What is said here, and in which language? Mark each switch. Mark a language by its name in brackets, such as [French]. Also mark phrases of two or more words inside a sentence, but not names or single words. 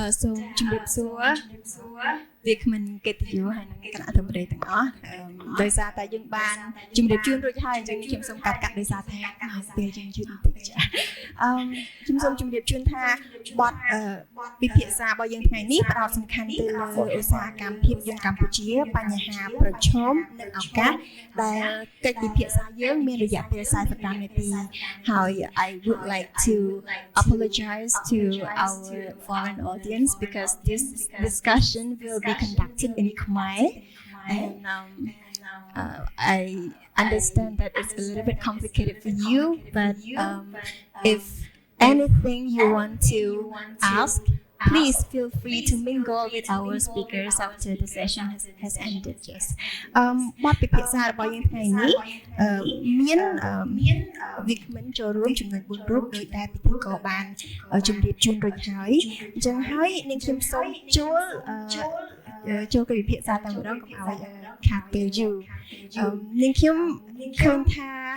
[Khmer] សូមជម្រាបសួរវាគ្មិនកិត្តិយសហើយនឹងគណៈធិបតីទាំងអស់ដោយសារតែយើងបានជម្រាបជូនរួចហើយអញ្ចឹងខ្ញុំសូមកាត់ដោយសារថាពេលយើងជឿបន្តិចចាខ្ញុំសូមជម្រាបជូនថាបទពិភាក្សារបស់យើងថ្ងៃនេះផ្ដោតសំ ខាន់ទៅលើឧស្សាហកម្មភាពយន្តកម្ពុជាបញ្ហាប្រឈមនិងឱកាសដែលកិច្ចពិភាក្សាយើងមានរយៈពេល45នាទីហើយ [English] I would like to apologize to our foreign audience because this discussion will be conducted in Khmer and I understand that it's a little bit complicated for you but if anything you want to ask please feel free to mingle with our speakers after the session has ended yes [Khmer] បទពិភាក្សារបស់យើងថ្ងៃនេះមានវិក្កាមចូលរួមចំនួន4រូបដោយដែលពិធីករបានជម្រាបជូនរួចហើយអញ្ចឹងហើយនាងខ្ញុំសូមចូលកិច្ចពិភាក្សាតែម្ដងកុំឲ្យខាតពេលយូរនាងខ្ញុំឃើញថា